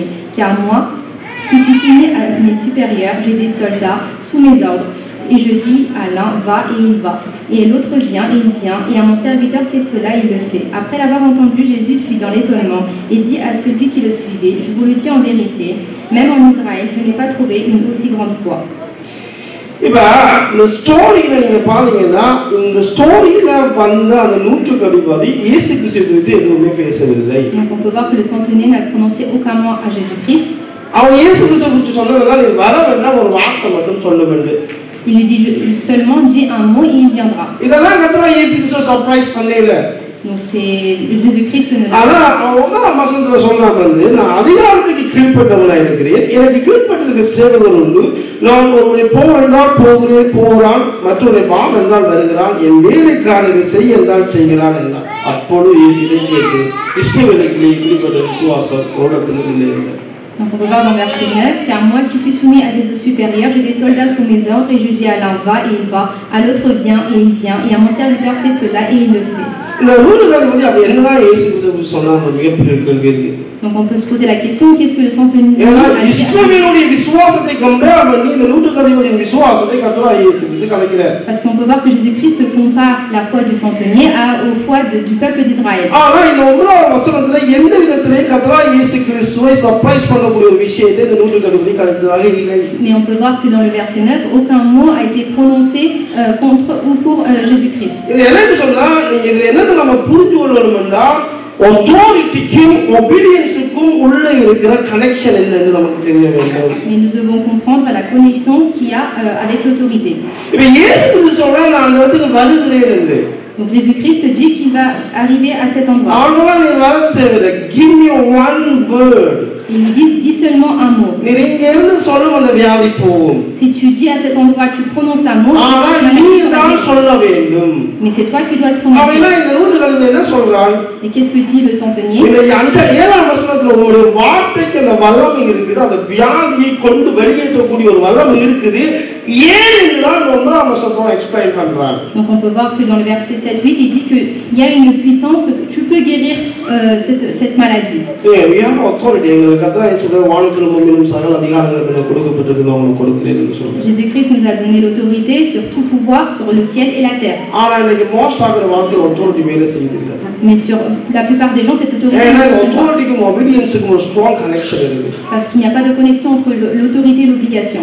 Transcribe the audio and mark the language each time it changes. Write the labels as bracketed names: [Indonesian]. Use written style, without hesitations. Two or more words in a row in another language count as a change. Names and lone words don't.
[French] Car moi, qui suis soumis à mes supérieurs, j'ai des soldats sous mes ordres. Et je dis à l'un, va, et il va. Et l'autre vient, et il vient. Et à mon serviteur, fais cela, il le fait. Après l'avoir entendu, Jésus fut dans l'étonnement et dit à celui qui le suivait, je vous le dis en vérité, même en Israël, je n'ai pas trouvé une aussi grande foi. [Tamil] இப்ப இந்த ஸ்டோரியில நீங்க பாத்தீங்கன்னா இந்த ஸ்டோரியில வந்த அந்த நூற்றுக்கு அதிபதி இயேசு கிறிஸ்து குறித்து எதுவுமே பேசவில்லை. [French] Donc on peut voir que le centenier n'a prononcé aucun mot à Jésus-Christ. [Tamil] அவன் இயேசு கிறிஸ்து குறித்து சொன்னதெல்லாம் நீ வர வேண்டாம் ஒரு வார்த்தை மட்டும் சொல்ல வேண்டும். [French] Il lui dit seulement dis un mot et il viendra. [Tamil] இதெல்லாம் கத்தரா இயேசு கிறிஸ்து சர்ப்ரைஸ் பண்ணல. [French] Donc c'est Jésus-Christ ne [Tamil] ஆனா அவன் வசனத்துல சொன்னான் வந்து நான் அதிகாரத்துக்கு கீழ்ப்பட்டவனா இருக்கிறேன், எனக்கு கீழ்ப்பட்டிருக்க சேவகர் உண்டு, நான் ஒருவனை போ என்றால் போகிறேன் போகிறான், மற்றொருவனை வாம் என்றால் வருகிறான், என் வேலைக்காரனை செய் என்றால் செய்கிறான் என்றான். அப்பொழுது இயேசுவை கேட்டு இஸ்ரவேலுக்குள்ளே இப்படிப்பட்ட விசுவாசம் உலகத்தில் இல்லை. [French] Donc on peut voir dans verset 9, car moi qui suis soumis à des supérieurs, j'ai des soldats sous mes ordres, et je dis à l'un va et il va, à l'autre viens et il vient, et à mon serviteur fais cela et il le fait. Donc on peut se poser la question, qu'est-ce que le centenier a dit? Parce qu'on peut voir que Jésus-Christ compare la foi du centenier aux foi du peuple d'Israël. Mais on peut voir que dans le verset 9, aucun mot a été prononcé contre ou pour Jésus-Christ. [Tamil] authorityக்கும் obedienceக்கும் உள்ள இருக்கிற கனெக்ஷன் என்னன்னு நமக்கு தெரிய வேண்டும். [French] Mais nous devons comprendre la connexion qu'il y a avec l'autorité. [Tamil] இப்போ இயேசு கிறிஸ்து சொல்றார் நான் அந்த இடத்துக்கு வருகிறேன் என்று. [French] Donc Jésus-Christ dit qu'il va arriver à cet endroit. [Tamil] அவனோட நீ வர தேவையில்லை. [English] Give me one word. [French] Il lui dit dis seulement un mot. [Tamil] நீ இங்க இருந்து சொல்லும் அந்த வியாதி போகும். [French] Si tu dis à cet endroit, tu prononces un mot. [Tamil] நீ தான் சொல்ல வேண்டும். [French] Mais c'est toi qui dois le prononcer. [Tamil] அவன் இந்த நூற்றுக்கு என்ன சொல்றான்? [French] Et qu'est-ce que dit le centenier? [Tamil] இந்த 7ஆம் வசனத்துல ஒரு வார்த்தைக்கு அந்த வல்லமை இருக்குது. அந்த வியாதியை கொண்டு வெளியேற்றக்கூடிய ஒரு வல்லமை இருக்குது. ஏன் என்றால் 9ஆம் வசனத்துல எக்ஸ்பிளைன் பண்றான். [French] Donc on peut voir que dans le verset 7-8 il dit que il y a une puissance que tu peux guérir cette maladie. [English] We have authority. [French] Jésus-Christ nous a donné l'autorité sur tout pouvoir sur le ciel et la terre. Mais sur la plupart des gens cette autorité parce qu'il n'y a pas de connexion entre l'autorité et l'obligation.